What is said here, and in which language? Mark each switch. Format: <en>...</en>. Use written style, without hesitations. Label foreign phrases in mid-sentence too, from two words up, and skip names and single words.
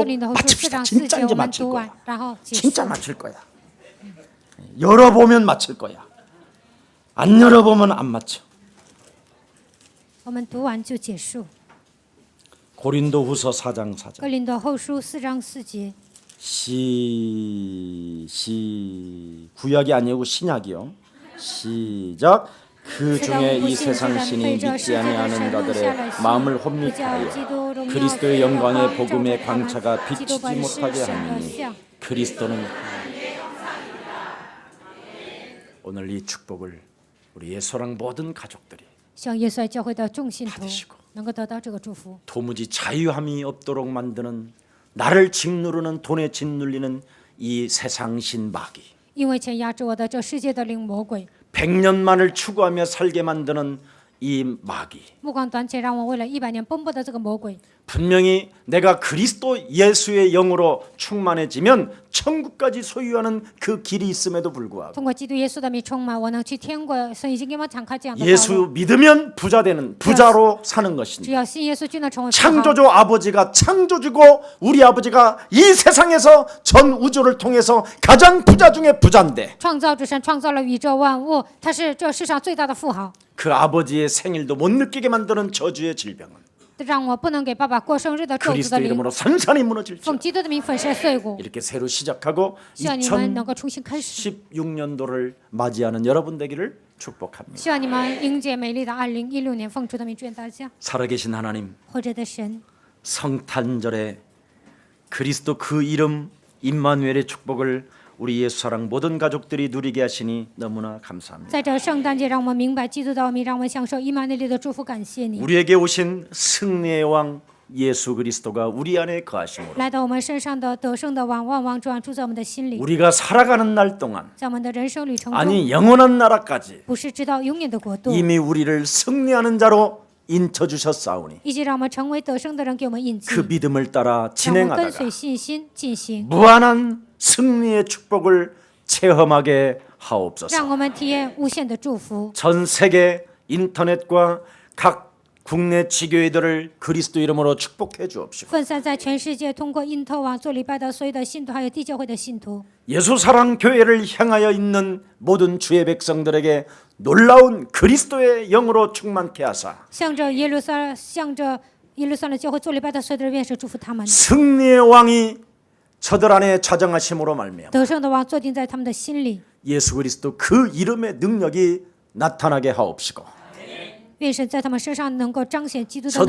<zh>哥林多后书4</zh> <ko>맞춥시다.</ko> <zh>章4</zh> <ko>진짜</ko> <zh>节，</zh> <ko>이제</ko> <zh>我们</zh> <ko>맞출</ko> <zh>读</zh> <ko>거야.</ko> <zh>完，然后结束。</zh> <ko>진짜 맞출 거야. 열어보면 맞출 거야. 안 열어보면 안 맞춰.</ko> <zh>我们读完就结束。</zh> <ko>고린도후서 4장 4절.</ko> <zh>哥林多后书4章4节，</zh> <ko>구약이 아니고 신약이요. 시작. 그 중에 이 세상 신이 믿지 아니하는 자들의 마음을 혼미하여 그리스도의 영광의 복음의 광채가 비치지 못하게 하니 그리스도는 오늘 이 축복을 우리 예수랑 모든 가족들이</ko> <zh>希望耶稣爱教会的众信徒</zh> <ko>받으시고</ko> <zh>能够得到这个祝福，</zh> <ko>도무지 자유함이 없도록 만드는 나를 짓누르는 돈에 짓눌리는 이 세상신 마귀</ko> <zh>因为钱压制我的这世界的灵魔鬼，</zh> <ko>100년만을 추구하며 살게 만드는 이 마귀</ko> <zh>目光短浅，让我为了100年奔波的这个魔鬼，</zh> <ko>분명히 내가 그리스도 예수의 영으로 충만해지면 천국까지 소유하는 그 길이 있음에도 불구하고</ko> <zh>通过基督耶稣的名充满，我能去天国。神已经给我们敞开这样的道</zh> <ko>예수</ko> <zh>路。</zh> <ko>믿으면 부자 되는 부자로 사는 것입니다.</ko> <zh>只要信耶稣，就能成为富豪。</zh> <ko>창조주 아버지가 창조주고 우리 아버지가 이 세상에서 전 우주를 통해서 가장 부자 중에 부자인데</ko> <zh>创造之神创造了宇宙万物，他是这世上最大的富豪。</zh> <ko>그 아버지의 생일도 못 느끼게 만드는 저주의 질병은</ko> <zh>让我不能给爸爸过生日的咒诅</zh> <ko>그리스도</ko> <zh>的灵，</zh> <ko>이름으로 산산이 무너질지</ko> <zh>奉基督的名粉身碎骨。</zh> <ko>이렇게 새로 시작하고</ko> <zh>希望你们能够重新开始，</zh> <ko>2016년도를 맞이하는 여러분 되기를 축복합니다.</ko> <zh>希望你们迎接美丽的2016年。奉主的名祝愿大家，</zh> <ko>살아계신 하나님</ko> <zh>活着的神，</zh> <ko>성탄절에 그리스도 그 이름 임마누엘의 축복을 우리 예수 사랑 모든 가족들이 누리게 하시니 너무나 감사합니다.</ko> <zh>在这圣诞节，让我们明白基督的奥秘，让我们享受以马内利的祝福。感谢你</zh> <ko>우리에게 오신 승리의 왕 예수 그리스도가 우리 안에 거하심으로</ko> <zh>来到我们身上的得胜的王，万王之王住在我们的心里，</zh> <ko>우리가 살아가는 날 동안</ko> <zh>在我们的人生旅程中，</zh> <ko>아니 영원한 나라까지</ko> <zh>不是直到永远的国度，</zh> <ko>이미 우리를 승리하는 자로 인쳐주셨사오니</ko> <zh>以及让我们成为得胜的人，给我们印记，</zh> <ko>그 믿음을 따라</ko> <zh>让我们跟</zh> <ko>진행하다가</ko> <zh>随信心进行，</zh> <ko>무한한 승리의 축복을 체험하게</ko> <zh>让</zh> <ko>하옵소서.</ko> <zh>我们体验无限的祝福。</zh> <ko>전 세계 인터넷과 각 국내 지교회들을 그리스도 이름으로 축복해 주옵시고</ko> <zh>分散在全世界，通过因特网做礼拜的所有的信徒，还有地教会的信徒，</zh> <ko>예수 사랑 교회를 향하여 있는 모든 주의 백성들에게 놀라운 그리스도의 영으로 충만케 하사</ko> <zh>向着耶路撒冷教会做礼拜的所有的人，愿神祝福他们。</zh> <ko>승리의 왕이 저들 안에 좌정하심으로 말미암아</ko> <zh>得胜的王坐定在他们的心里，</zh> <ko>예수 그리스도 그 이름의 능력이 나타나게 하옵시고</ko> <zh>愿神在他们身上能够彰显基督的能</zh>